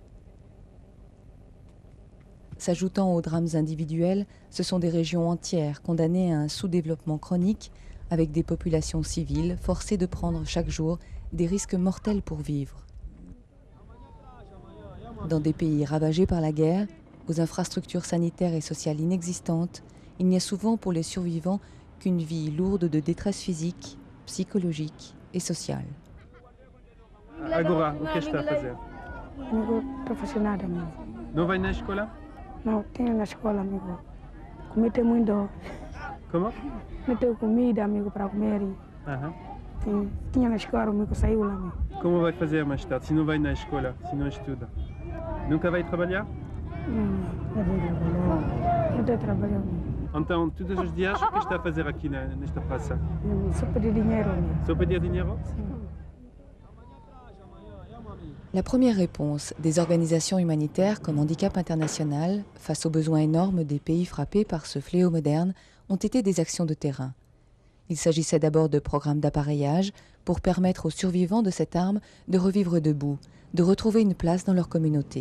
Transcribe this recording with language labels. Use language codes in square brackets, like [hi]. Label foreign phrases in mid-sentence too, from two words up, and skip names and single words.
[fr] S'ajoutant aux drames individuels, ce sont des régions entières condamnées à un sous-développement chronique, avec des populations civiles forcées de prendre chaque jour des risques mortels pour vivre. Dans des pays ravagés par la guerre, aux infrastructures sanitaires et sociales inexistantes, il n'y a souvent pour les survivants qu'une vie lourde de détresse physique, psychologique et sociale. [pt] Agora, o que está a fazer? Amigo, estou fascinada, amigo. Não vai na escola? Não, tenho na escola, amigo. Comi tem muito. Como? Não tenho comida, amigo, para comer. Tinha na escola, amigo, saiu lá, amigo. Como vai fazer mais tarde, se não vai na escola, se não estuda? Nunca vai trabalhar? Não vou trabalhar. Não estou trabalhando. Então, todos os dias, o que está a fazer aqui nesta praça? Só pedir dinheiro, amigo. Só pedir dinheiro? [fr] La première réponse des organisations humanitaires comme Handicap International face aux besoins énormes des pays frappés par ce fléau moderne ont été des actions de terrain. Il s'agissait d'abord de programmes d'appareillage pour permettre aux survivants de cette arme de revivre debout, de retrouver une place dans leur communauté.